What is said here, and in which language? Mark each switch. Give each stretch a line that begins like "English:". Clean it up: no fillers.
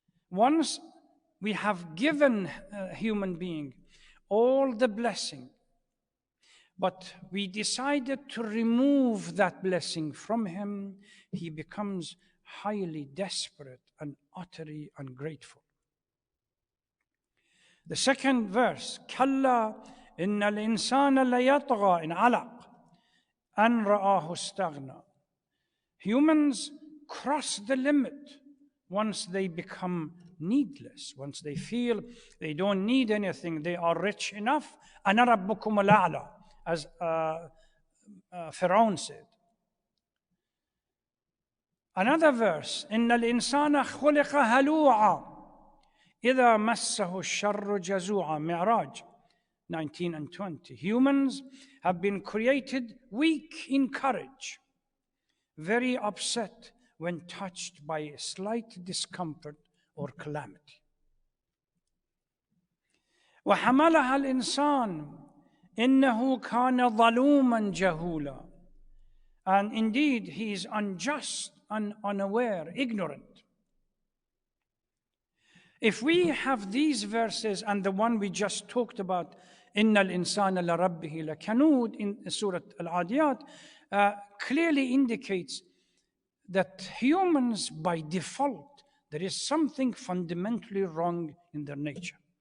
English: Once we have given a human being all the blessing, but we decided to remove that blessing from him, he becomes highly desperate and utterly ungrateful. The second verse,
Arabic: كَلَّا إِنَّ الْإِنسَانَ لَيَطْغَى إِنْ عَلَقَ أَنْ رَآهُ اسْتَغْنَى.
English: Humans cross the limit once they become needless, once they feel they don't need anything, they are rich enough.
Arabic: أَنَا رَبُّكُمُ الْأَعْلَى,
English: as Pharaoh said. Another verse,
Arabic: إن الإنسان خلق هلوعا إذا مسه الشر جزوعا.
English: Mi'raj 19 and 20. Humans have been created weak in courage, very upset when touched by a slight discomfort or calamity.
Arabic: وحملها الإنسان إنه كان ظلوما جهولا.
English: And indeed, he is unjust and unaware, ignorant. If we have these verses and the one we just talked about,
Arabic: إِنَّ الْإِنسَانَ لَرَبِّهِ لَكَنُودٍ
English: in Surah al-Adiyat, clearly indicates that humans by default, there is something fundamentally wrong in their nature.